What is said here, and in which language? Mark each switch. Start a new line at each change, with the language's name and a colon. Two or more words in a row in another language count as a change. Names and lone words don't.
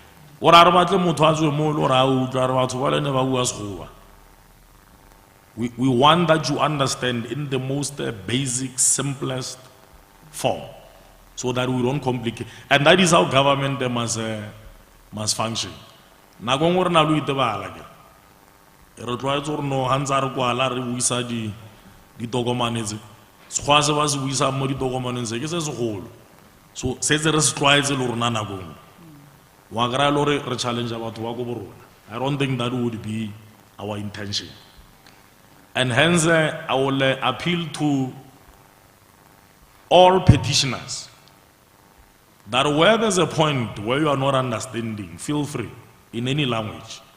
English: We want that you understand in the most basic, simplest form, so that we don't complicate. And that is how government must function.
Tswana: Re tloetse gore no ha ntse re kwala re buisa ditokomane tse sekgwa se ba se buisang mo ditokomaneng se ke se segolo, so setse re se tlwaetse le rona nakong wa kry-a le gore re challenge batho ba ko borona.
English: I don't think that would be our intention, and hence I will appeal to all petitioners that where there's a point where you are not understanding, feel free in any language